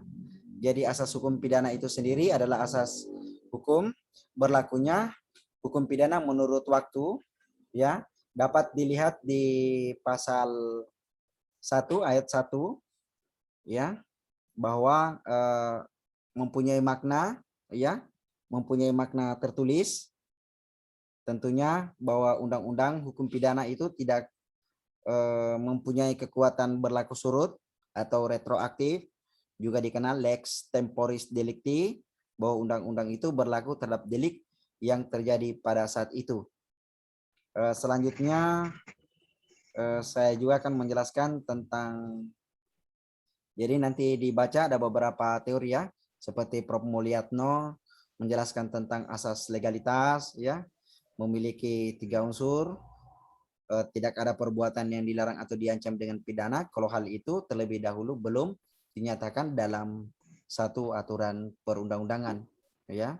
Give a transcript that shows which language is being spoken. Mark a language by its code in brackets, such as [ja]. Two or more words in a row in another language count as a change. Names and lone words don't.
[id] Jadi asas hukum pidana itu sendiri adalah asas hukum berlakunya hukum pidana menurut waktu, ya, dapat dilihat di pasal 1 ayat 1, ya, bahwa mempunyai makna, ya, mempunyai makna tertulis. Tentunya bahwa undang-undang hukum pidana itu tidak mempunyai kekuatan berlaku surut atau retroaktif, juga dikenal [la] lex temporis delicti, [id] bahwa undang-undang itu berlaku terhadap delik yang terjadi pada saat itu. Selanjutnya saya juga akan menjelaskan tentang, jadi nanti dibaca ada beberapa teori, ya, seperti Prof. Mulyatno menjelaskan tentang asas legalitas, ya, memiliki 3 unsur, tidak ada perbuatan yang dilarang atau diancam dengan pidana kalau hal itu terlebih dahulu belum dinyatakan dalam satu aturan perundang-undangan, ya.